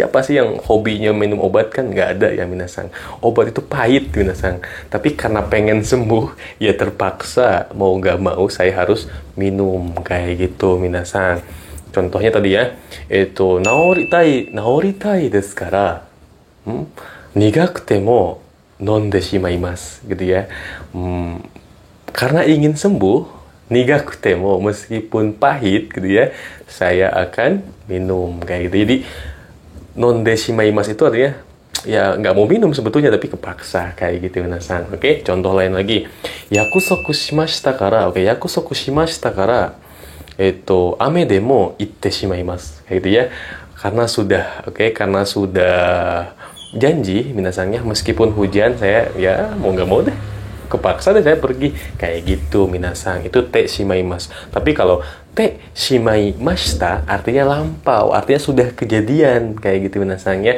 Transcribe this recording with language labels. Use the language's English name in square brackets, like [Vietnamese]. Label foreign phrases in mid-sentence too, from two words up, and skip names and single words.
[Indonesian] Siapa sih yang hobinya minum obat? Kan nggak ada ya minasang. Obat itu pahit minasang, tapi karena pengen sembuh ya terpaksa mau nggak mau saya harus minum kayak gitu minasang. Contohnya tadi ya, itu [Japanese] 治りたいですから苦くても飲んでしまいます [Indonesian] gitu ya. Karena ingin sembuh, [Japanese] 苦くても, [Indonesian] meskipun pahit gitu ya, saya akan minum kayak gitu. Jadi [Japanese] 飲んでしまいます [Indonesian] itu artinya ya nggak mau minum sebetulnya tapi kepaksa kayak gitu minasang. Oke, contoh lain lagi. [Japanese] 約束しましたから. Oke, 約束しましたから雨でも行ってしまいます. [Indonesian] Kayak gitu ya. Karena sudah janji minasangnya, meskipun hujan saya ya mau nggak mau deh, kepaksa deh saya pergi kayak gitu minasang. [Japanese] Itu てしまいます. [Indonesian] Tapi kalau [Japanese] てしまいました [Indonesian] artinya lampau, artinya sudah kejadian kayak gitu minasang ya.